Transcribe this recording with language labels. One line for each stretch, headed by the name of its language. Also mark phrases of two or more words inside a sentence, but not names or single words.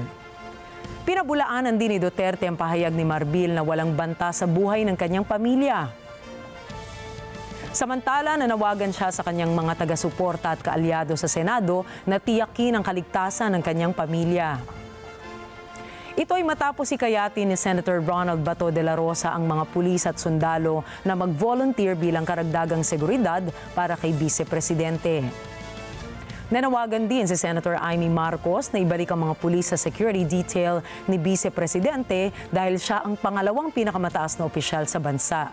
Filipino: Pinabulaanan din ni Duterte ang pahayag ni Marbil na walang banta sa buhay ng kanyang pamilya. Samantala, nanawagan siya sa kanyang mga taga-suporta at kaalyado sa Senado na tiyakin ang kaligtasan ng kanyang pamilya. Ito ay matapos hikayatin ni Senator Ronald Bato de la Rosa ang mga pulis at sundalo na mag-volunteer bilang karagdagang seguridad para kay Vice Presidente. Nanawagan din si Senator Amy Marcos na ibalik ang mga pulis sa security detail ni Vice Presidente dahil siya ang pangalawang pinakamataas na opisyal sa bansa.